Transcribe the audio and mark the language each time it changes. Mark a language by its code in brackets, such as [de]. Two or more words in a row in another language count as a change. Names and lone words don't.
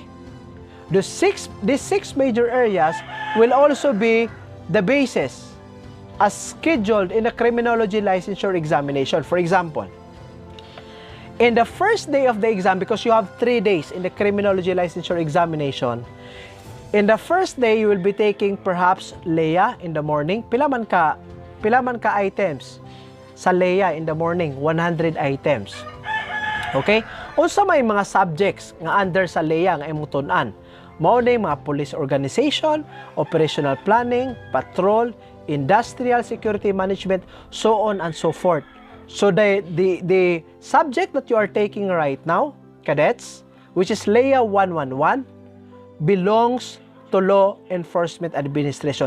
[en] These 6 major areas will also be the basis as scheduled in the criminology licensure examination. For example, In the first day of the exam, because you have 3 days in the criminology licensure examination, in the first day, you will be taking perhaps LEA in the morning. [ceb] Pila man ka items sa LEA [en] in the morning? 100 items. Okay? [ceb] Unsa may mga subjects nga under sa LEA nga imong tun-an? Mao na mga [en] police organization, operational planning, patrol, industrial security management, so on and so forth. So the subject that you are taking right now, cadets, which is LEA 111, belongs to Law Enforcement Administration.